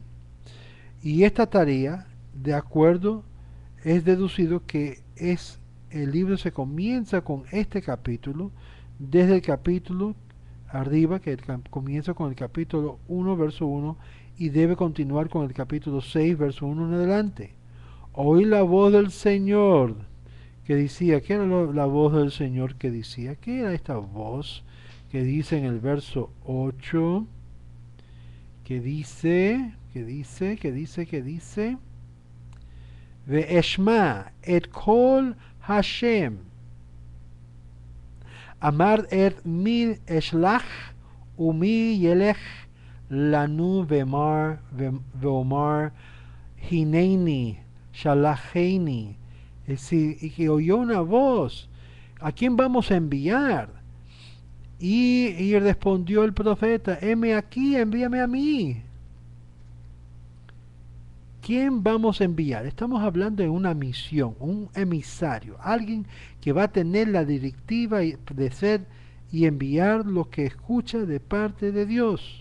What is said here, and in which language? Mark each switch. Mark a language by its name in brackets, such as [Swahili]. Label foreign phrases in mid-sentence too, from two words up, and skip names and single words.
[Spanish] Y esta tarea, de acuerdo, es deducido que el libro se comienza con este capítulo, desde el capítulo arriba, que comienza con el capítulo 1, verso 1, y debe continuar con el capítulo 6, verso 1 en adelante. Oí la voz del Señor que decía, ¿qué era la voz del Señor que decía? ¿Qué era esta voz que dice en el verso 8? Que dice, [Hebrew] ואשמע את קול השם אמר את מי אשלח ומי ילך לנו ואמר הנני שלחני. [Spanish] Es decir, y que oyó una voz, ¿a quién vamos a enviar? Y respondió el profeta, heme aquí, envíame a mí. ¿Quién vamos a enviar? Estamos hablando de una misión, un emisario, alguien que va a tener la directiva de ser y enviar lo que escucha de parte de Dios.